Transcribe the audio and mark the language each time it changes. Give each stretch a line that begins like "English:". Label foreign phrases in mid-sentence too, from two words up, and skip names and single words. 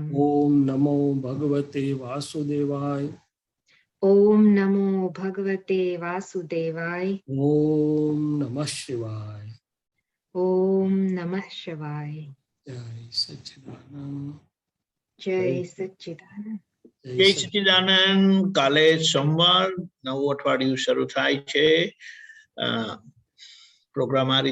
Sanskrit: ओम नमो भगवते वासुदेवाय। ओम नमो भगवते वासुदेवाय। ओम नमः शिवाय। ओम नमः शिवाय। जय सच्चिदानंद। जय सच्चिदानंद।
Gujarati: જય સચ્ચિદાનંદ. કાલે સોમવાર નવું અઠવાડિયું શરૂ થાય છે. પ્રોગ્રામ આ રીતે